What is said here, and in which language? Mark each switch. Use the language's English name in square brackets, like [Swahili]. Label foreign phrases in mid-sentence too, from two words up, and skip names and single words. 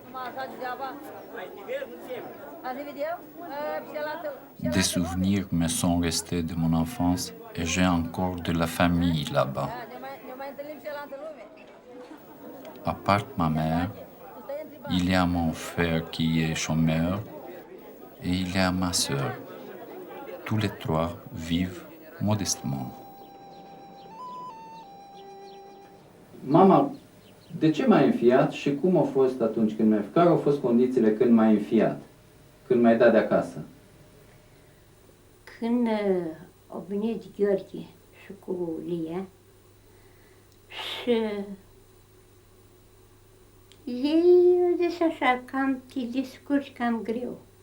[French] Des souvenirs me sont restés de mon enfance et j'ai encore de la famille là-bas. À part ma mère, il y a mon frère qui est chômeur et il y a ma sœur. Tous les trois vivent modestement. [Romanian] Mama, de ce m-ai înfiat și cum a fost atunci când m-ai înfiat? Care au fost condițiile când m-ai înfiat? Când m-ai dat de acasă? Când au venit Gheorghe și cu Lia și ei au zis așa, cam te descurci cam greu.